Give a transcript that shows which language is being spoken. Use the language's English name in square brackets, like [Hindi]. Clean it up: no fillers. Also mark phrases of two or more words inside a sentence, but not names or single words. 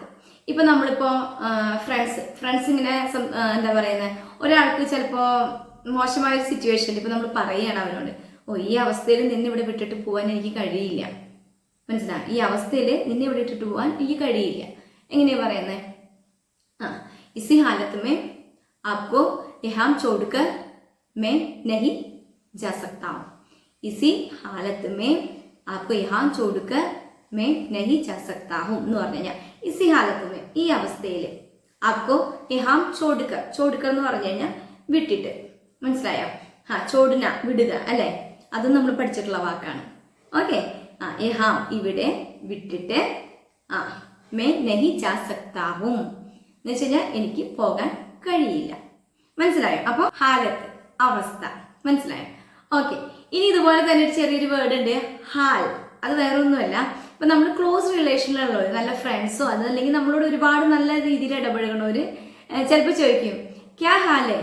[Malayalam] ഇപ്പൊ നമ്മളിപ്പോ ഫ്രണ്ട്സ് ഇങ്ങനെ എന്താ പറയുന്നത്, ഒരാൾക്ക് ചിലപ്പോ മോശമായ ഒരു സിറ്റുവേഷനിൽ ഇപ്പൊ നമ്മൾ പറയുകയാണ് അവരോട്, ഈ അവസ്ഥയിൽ നിന്നെ ഇവിടെ വിട്ടിട്ട് പോകാൻ എനിക്ക് കഴിയില്ല. മനസ്സിലായി? ഈ അവസ്ഥയിൽ നിന്നെ ഇവിടെ ഇട്ടിട്ട് പോകാൻ എനിക്ക് കഴിയില്ല. എങ്ങനെയാ പറയുന്നത്? [Hindi] इसी हालत में आपको यहाँ छोड़कर मैं नहीं जा सकता हूँ. इसी हालत में आपको यहाँ छोड़कर मैं नहीं जा सकता हूँ [Malayalam] എന്ന് പറഞ്ഞു കഴിഞ്ഞാൽ, [Hindi] इसी हालत में, [Malayalam] ഈ അവസ്ഥയിൽ, [Hindi] आपको यहाँ छोड़कर [Malayalam] എന്ന് പറഞ്ഞു കഴിഞ്ഞാൽ വിട്ടിട്ട്. മനസ്സിലായോ? ചോടുന, വിടുക അല്ലെ, അതും നമ്മൾ പഠിച്ചിട്ടുള്ള വാക്കാണ്. ഓക്കെ, യഹാം ഇവിടെ വിട്ടിട്ട്, [Hindi] मैं नहीं जा सकता हूँ [Malayalam] എന്ന് വെച്ച് കഴിഞ്ഞാൽ എനിക്ക് പോകാൻ കഴിയില്ല. മനസ്സിലായോ? അപ്പോൾ ഹാലത്ത്, അവസ്ഥ. മനസ്സിലായോ? ഓക്കെ, ഇനി ഇതുപോലെ തന്നെ ഒരു ചെറിയൊരു വേർഡ് ഉണ്ട്, ഹാൽ. അത് വേറെ ഒന്നുമല്ല, ഇപ്പൊ നമ്മൾ [English] close relationഇലുള്ളവർ, [Malayalam] നല്ല ഫ്രണ്ട്സോ അതല്ലെങ്കിൽ നമ്മളോട് ഒരുപാട് നല്ല രീതിയിൽ ഇടപഴകണവര് ചിലപ്പോൾ ചോദിക്കും [Hindi] क्या हाले.